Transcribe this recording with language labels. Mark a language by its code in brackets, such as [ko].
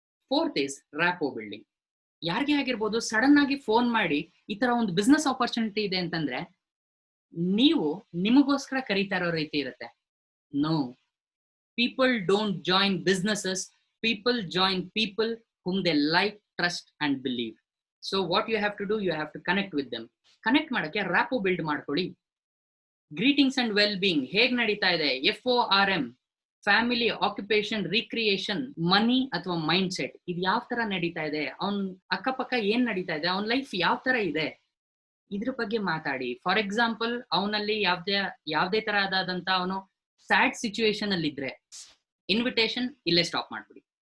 [en] Fourth is rapport building. [kn] ಯಾರಿಗೆ ಆಗಿರ್ಬೋದು sudden ಆಗಿ ಫೋನ್ ಮಾಡಿ ಈ ತರ ಒಂದು ಬಿಸ್ನೆಸ್ ಆಪರ್ಚುನಿಟಿ ಇದೆ ಅಂತಂದ್ರೆ ನೀವು ನಿಮಗೋಸ್ಕರ ಕರೀತಾ ಇರೋ ರೀತಿ ಇರುತ್ತೆ. [en] No, people don't join businesses, people join people whom they like, trust and believe. So what you have to do, you have to connect with them. [kn] Connect ಮಾಡಕ್ಕೆ ರ್ಯಾಪೋ ಬಿಲ್ಡ್ ಮಾಡ್ಕೊಳ್ಳಿ. ಗ್ರೀಟಿಂಗ್ಸ್ ಅಂಡ್ ವೆಲ್ ಬೀಯಿಂಗ್ ಹೇಗ್ ನಡೀತಾ ಇದೆ, FORM, family, occupation, recreation, ಮನಿ ಅಥವಾ mind set, ಇದು ಯಾವ ತರ ನಡೀತಾ ಇದೆ, ಅವನ್ ಅಕ್ಕಪಕ್ಕ ಏನ್ ನಡೀತಾ ಇದೆ, ಅವನ್ ಲೈಫ್ ಯಾವ ತರ ಇದೆ, ಇದ್ರ ಬಗ್ಗೆ ಮಾತಾಡಿ. ಫಾರ್ ಎಕ್ಸಾಂಪಲ್, ಅವನಲ್ಲಿ ಯಾವ್ದೇ ತರ ಆದಂತ ಅವನು ಸ್ಯಾಡ್ ಸಿಚುವೇಶನ್ ಅಲ್ಲಿ ಇದ್ರೆ ಇನ್ವಿಟೇಷನ್ ಇಲ್ಲೇ ಸ್ಟಾಪ್ ಮಾಡ್ಬಿಡಿ.